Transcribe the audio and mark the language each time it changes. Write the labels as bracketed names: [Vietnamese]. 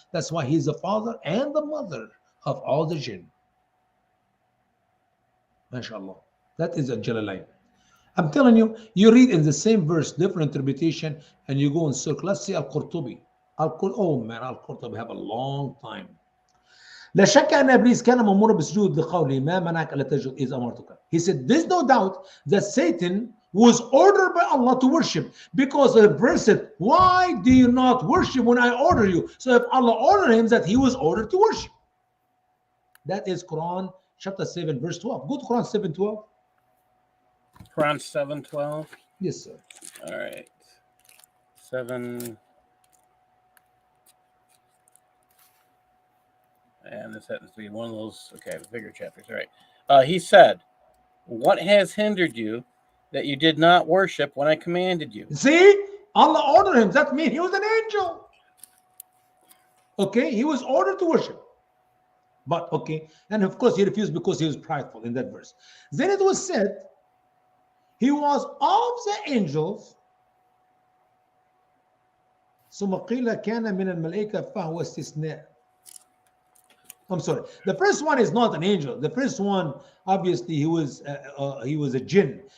[English] That's why he's the father and the mother of all the jinn. MashaAllah. That is a Jalalain. I'm telling you, you read in the same verse, different interpretation, and you go and search. Let's see Al-Qurtubi. Oh man, Al-Qurtubi have a long time. [Arabic] لا شك أن إبليس كان مأمورا بالسجود لقوله ما منعك ألا تسجد إذ أمرتك. [English] He said, there's no doubt that Satan was ordered by Allah to worship, because the verse said, why do you not worship when I order you? So if Allah ordered him, that he was ordered to worship. That is Quran chapter 7 verse 12. Go to Quran 7:12. Quran 7:12. Yes, sir. All right. 7. And this happens to be one of those, okay, the bigger chapters. All right. He said, what has hindered you that you did not worship when I commanded you? See, Allah ordered him. That means he was an angel. Okay, he was ordered to worship. But okay, and of course he refused because he was prideful in that verse. Then it was said, he was of the angels. [Arabic] ثم قيل كان من الملائكة فهو استثناء. [English] I'm sorry. The first one is not an angel. The first one, obviously, he was a jinn.